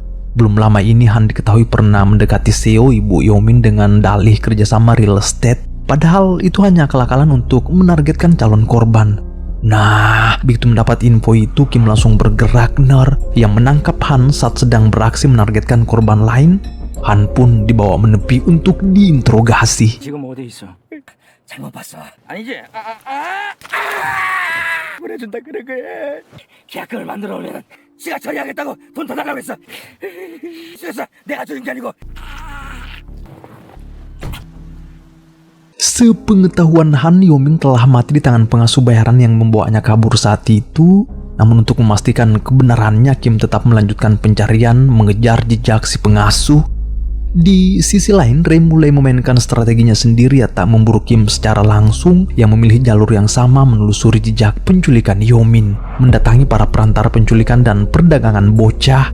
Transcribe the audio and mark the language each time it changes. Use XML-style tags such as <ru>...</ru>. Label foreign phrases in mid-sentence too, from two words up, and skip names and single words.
<id>Belum lama ini Han diketahui pernah mendekati Seo, ibu Yomin, dengan dalih kerjasama</id> <en>real estate.</en> <id>Padahal itu hanya akal-akalan untuk menargetkan calon korban. Nah, begitu mendapat info itu, Kim langsung bergerak yang menangkap Han saat sedang beraksi menargetkan korban lain. Han pun dibawa menepi untuk diinterogasi.</id> <ko>지금 어디 있어? 잘못 봤어. 아니지? 보내준다 그런 거야. 계약금을 만들어 오면 지가 처리하겠다고 돈 더 달라고 했어. 그래서 내가 주는 게 아니고.</ko> <id>Sepengetahuan Han, Yomin telah mati di tangan pengasuh bayaran yang membawanya kabur saat itu. Namun untuk memastikan kebenarannya, Kim tetap melanjutkan pencarian mengejar jejak si pengasuh. Di sisi lain, Ray mulai memainkan strateginya sendiri, tak memburu Kim secara langsung, yang memilih jalur yang sama menelusuri jejak penculikan Yomin, mendatangi para perantara penculikan dan perdagangan bocah.</id>